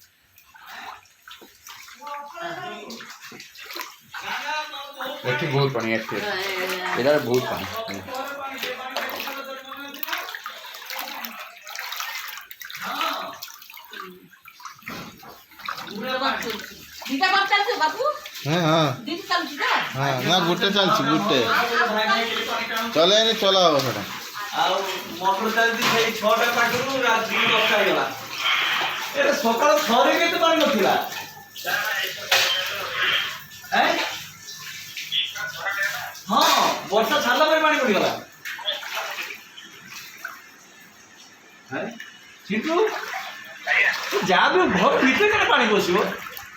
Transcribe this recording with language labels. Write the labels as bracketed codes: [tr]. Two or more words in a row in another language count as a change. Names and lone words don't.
[or] ଏଠି ବହୁତ ପାଣି ଏଠି ଏଇଟା ବହୁତ ପାଣି ହଁ ହଁ ହଁ ନା ଗୋଟେ ଚାଲୁଛି ଗୋଟେ ଚାଲୁନି ଚଲା ହବ ସେଟା ଆଉ ମଟର ଚାଲିଛି ସେଇ 6ଟା ପାଖରୁ ରାତି 10ଟା ହେଇଗଲା ଏରେ ସକାଳ 6ରେ କେତେ ପାଣି ନଥିଲା ହଁ ବର୍ଷା ଛାଡ଼ିଲା ପରେ ପାଣି ପଡ଼ିଗଲା ଚିଣ୍ଟୁ ଯାହା ବି ଘର ଭିତରେ କେତେ ପାଣି ପଶିବ